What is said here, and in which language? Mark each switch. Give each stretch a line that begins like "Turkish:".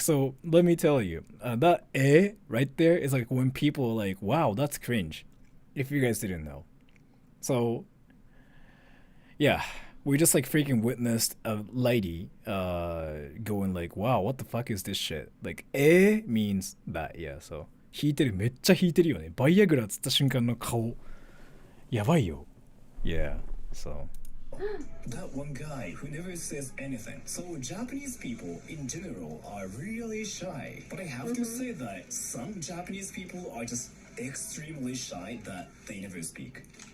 English: So let me tell you, that right there is like when people are like, "Wow, that's cringe." If you guys didn't know, so yeah, we just like freaking witnessed a lady going like, "Wow, what the fuck is this shit?" Like means that, yeah.
Japanese: So 引いてる、めっちゃ引いてるよね。バイアグラつった瞬間の顔、やばいよ。
English: Yeah, so. That one guy who never says anything. So Japanese people in general are really shy. But I have to say that some Japanese people are just extremely shy that they never speak.